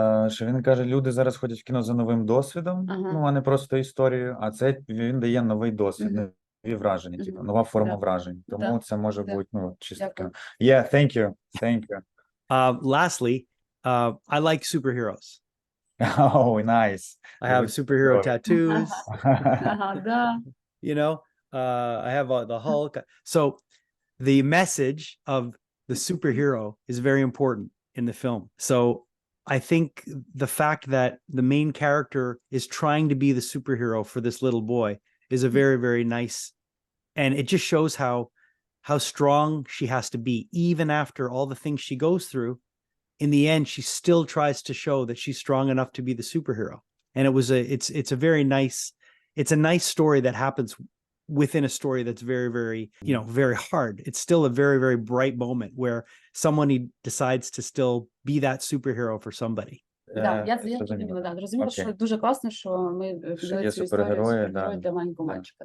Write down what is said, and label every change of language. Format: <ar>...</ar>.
<uk>Що він каже, люди зараз ходять в кіно за новим досвідом, ну, а не просто історією, а це він дає новий досвід, нові враження, типу, нова форма вражень. Тому це може бути, ну, чисто таке.</uk> <en>Yeah, thank you. Lastly, I like superheroes. Oh, nice. I have superhero tattoos.</en> <ru>Да.</ru> <en>You know, I have the Hulk. So the message of the superhero is very important in the film. So I think the fact that the main character is trying to be the superhero for this little boy is a very, very nice, and it just shows how strong she has to be, even after all the things she goes through. In the end, she still tries to show that she's strong enough to be the superhero. And it's a very nice, it's a nice story that happens within a story that's very, very, you know, very hard. It's still a very, very bright moment where someone decides to still be that superhero for somebody.</en> <uk>Да, я зрозуміла, що дуже класно, що ми взяли цю історію супергерої для маленького мальчика.</uk>